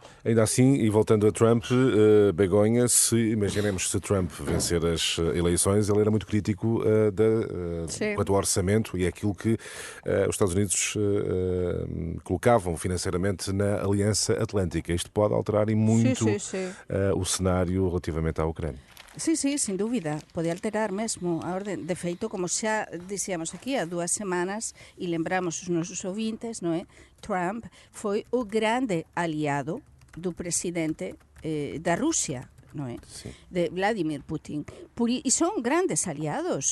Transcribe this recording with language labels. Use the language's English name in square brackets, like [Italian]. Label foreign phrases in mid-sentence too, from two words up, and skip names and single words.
[Portuguese] Ainda assim, e voltando a Trump, Begonha, imaginemos se Trump vencer as eleições, ele era muito crítico quanto ao orçamento e aquilo que os Estados Unidos colocavam financeiramente na Aliança Atlântica. Isto pode alterar e muito o cenário relativamente à Ucrânia. [Galician] Sí, sin dúbida, pode alterar mesmo a orden. De feito, como xa dixíamos aquí há 2 semanas, e lembramos os nosos ouvintes, non é? Trump foi o grande aliado do presidente da Rusia, non é? Sí. De Vladimir Putin. E son grandes aliados.